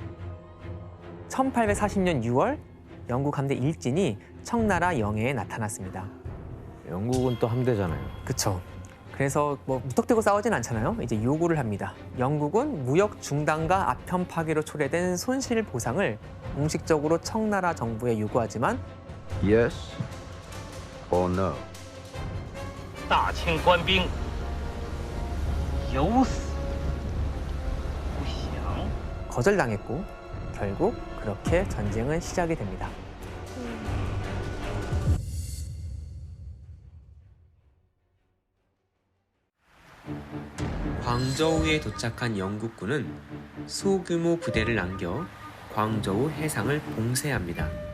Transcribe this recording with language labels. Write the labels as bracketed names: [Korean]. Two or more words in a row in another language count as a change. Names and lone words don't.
[Korean] 1840년 6월 영국 함대 일진이 청나라 영해에 나타났습니다. 영국은 또 함대잖아요. 그쵸. 그래서 뭐 무턱대고 싸우진 않잖아요. 이제 요구를 합니다. 영국은 무역 중단과 아편 파괴로 초래된 손실 보상을 공식적으로 청나라 정부에 요구하지만 [English] Yes or no? [Chinese] 大清官兵有死无降。 [Korean] 거절당했고 결국 그렇게 전쟁은 시작이 됩니다. 광저우에 도착한 영국군은 소규모 부대를 남겨 광저우 해상을 봉쇄합니다.